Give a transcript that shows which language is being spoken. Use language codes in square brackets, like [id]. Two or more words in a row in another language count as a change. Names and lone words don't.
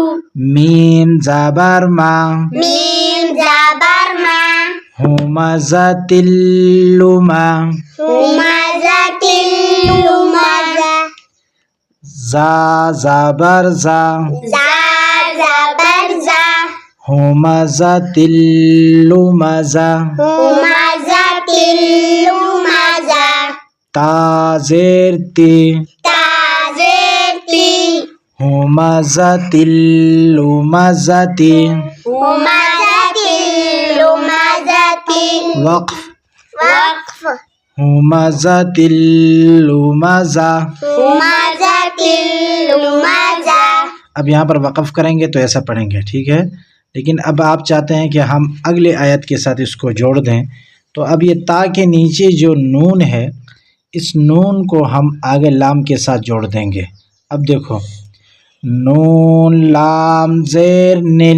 [hi] मीम ज़बर मा, मीम ज़बर मा, [ar] हुमज़तिल्लुमा, हुमज़तिल्लुमज़ा, [hi] जा ज़बर जा, जा ज़बर जा, [ar] हुमज़तिल्लुमज़ा, हुमज़तिल्लुमज़ा, [hi] ता ज़ेर ती, ता ज़ेर ती, [ar] हुमज़तिल्लुमज़ति, हुमज़तिल्लुमज़ति, [hi] वक़्फ़, वक़्फ़, [ar] हुमज़तिल्लुमज़ा। हुमज़तिल्लुमज़ा। [hi] अब यहाँ पर वक़फ़ करेंगे तो ऐसा पढ़ेंगे, ठीक है। लेकिन अब आप चाहते हैं कि हम अगले आयत के साथ इसको जोड़ दें, तो अब ये ता के नीचे जो नून है, इस नून को हम आगे लाम के साथ जोड़ देंगे। अब देखो, नून लाम ज़ेर निल,